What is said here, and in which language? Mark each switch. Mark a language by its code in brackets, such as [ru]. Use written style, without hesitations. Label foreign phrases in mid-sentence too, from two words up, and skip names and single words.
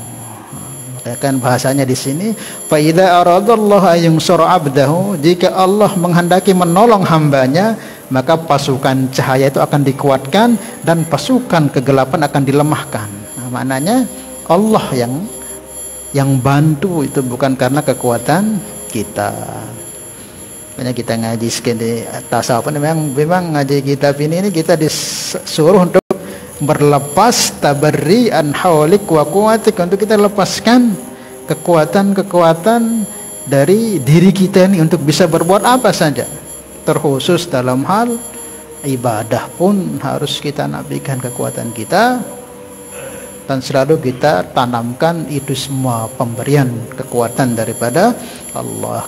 [id] Kan bahasanya di sini, [ar] فإذا أراد الله أن ينصر عبده, [id] jika Allah menghendaki menolong hambanya, maka pasukan cahaya itu akan dikuatkan dan pasukan kegelapan akan dilemahkan. Nah, maknanya Allah yang bantu itu bukan karena kekuatan kita. Makanya kita ngaji sekali tasawuf, memang ngaji kitab ini kita disuruh untuk [ar] berlepas تبرّي عن حولك وقوتك, [id] untuk kita lepaskan kekuatan-kekuatan dari diri kita ini untuk bisa berbuat apa saja, terkhusus dalam hal ibadah pun harus kita nafikan kekuatan kita dan selalu kita tanamkan itu semua pemberian kekuatan daripada Allah.